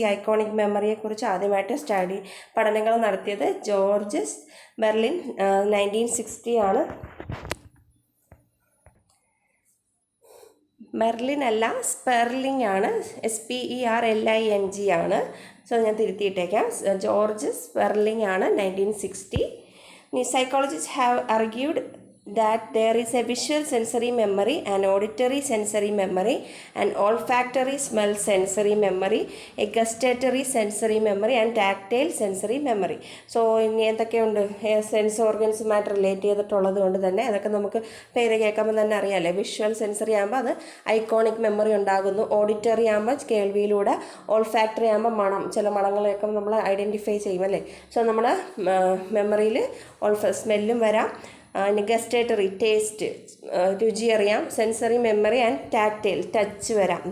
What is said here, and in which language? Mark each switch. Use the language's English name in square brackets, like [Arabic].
[Malayalam] ഈ ഐക്കോണിക് മെമ്മറിയെക്കുറിച്ച് ആദ്യമായിട്ട് പഠനങ്ങൾ നടത്തിയത് ജോർജസ് ബെർലിൻ 1960 ആണ്. മെർലിൻ അല്ല, സ്പെർലിംഗ് ആണ്. SPERLING ആണ്. സോ ഞാൻ തിരുത്തിയിട്ടേക്കാം. ജോർജ് സ്പെർലിംഗ് ആണ് 1960. [English] Psychologists have argued that there is a visual sensory memory, an auditory sensory memory, an olfactory smell sensory memory, a gustatory sensory memory, and tactile sensory memory. [Malayalam] So ഇനി എന്തൊക്കെയുണ്ട് sense ഓർഗൻസുമായിട്ട് relate ചെയ്തിട്ടുള്ളത് കൊണ്ട് തന്നെ അതൊക്കെ നമുക്ക് പേര് കേൾക്കുമ്പോൾ തന്നെ അറിയാമല്ലേ. വിഷ്വൽ സെൻസറി ആകുമ്പോൾ അത് ഐക്കോണിക് മെമ്മറി ഉണ്ടാകുന്നു. ഓഡിറ്ററി ആകുമ്പോൾ കേൾവിയിലൂടെ, ഓൾഫാക്ടറി ആകുമ്പോൾ ചില മണങ്ങളെയൊക്കെ നമ്മൾ ഐഡൻറ്റിഫൈ ചെയ്യും അല്ലേ. സോ നമ്മൾ മെമ്മറിയിൽ സ്മെല്ലും വരാം, ഗസ്റ്റേറ്ററി ടേസ്റ്റ് രുചി അറിയാം, sensory memory and tactile touch വരാം.